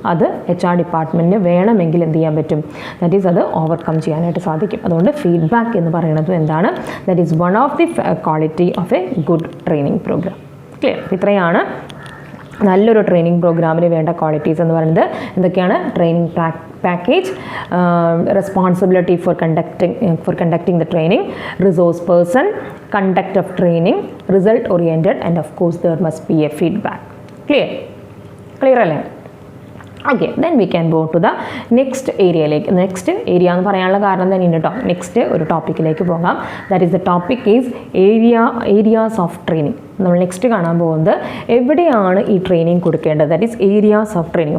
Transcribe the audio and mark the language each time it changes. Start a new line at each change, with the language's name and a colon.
Malayalam: അത് HR ഡിപ്പാർട്ട്മെൻറ്റിന് വേണമെങ്കിൽ എന്ത് ചെയ്യാൻ പറ്റും? ദാറ്റ് ഈസ് അത് ഓവർകം ചെയ്യാനായിട്ട് സാധിക്കും. അതുകൊണ്ട് ഫീഡ്ബാക്ക് എന്ന് പറയുന്നത് എന്താണ്?
English: That is one of the quality of a good training program. Clear?
Malayalam: ഇത്രയാണ് നല്ലൊരു ട്രെയിനിങ് പ്രോഗ്രാമിന് വേണ്ട ക്വാളിറ്റീസ് എന്ന് പറയുന്നത്. എന്തൊക്കെയാണ്?
English: Training package, responsibility for conducting the training, resource person, conduct of training, result oriented, and of course there must be a feedback.
Malayalam: Clear അല്ലേ?
English: okay, then we can go to the next
Malayalam: ഏരിയയിലേക്ക്. Next area എന്ന് പറയാനുള്ള കാരണം തന്നെ ഉണ്ട് കേട്ടോ. Next ഒരു ടോപ്പിക്കിലേക്ക് പോകാം.
English: That is the topic is areas of training.
Malayalam: നമ്മൾ നെക്സ്റ്റ് കാണാൻ പോകുന്നത് എവിടെയാണ് ഈ ട്രെയിനിങ് കൊടുക്കേണ്ടത്,
English: That is areas of training.